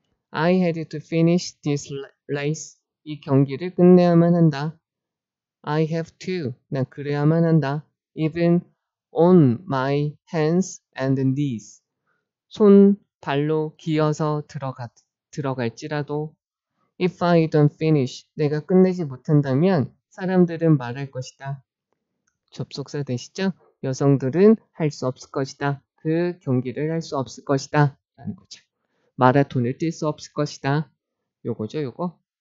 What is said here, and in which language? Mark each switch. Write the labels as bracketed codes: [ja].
[en] I had to finish this race. [ko] 이 경기를 끝내야만 한다. [en] I have to. [ko] 난 그래야만 한다. [en] Even on my hands and knees. [ko] 손, 발로 기어서 들어갈지라도. [en] If I don't finish. [ko] 내가 끝내지 못한다면 사람들은 말할 것이다. 접속사 되시죠? 여성들은 할 수 없을 것이다. 그 경기를 할 수 없을 것이다. 라는 거죠. 마라톤을 뛸 수 없을 것이다. 요거죠, 요거.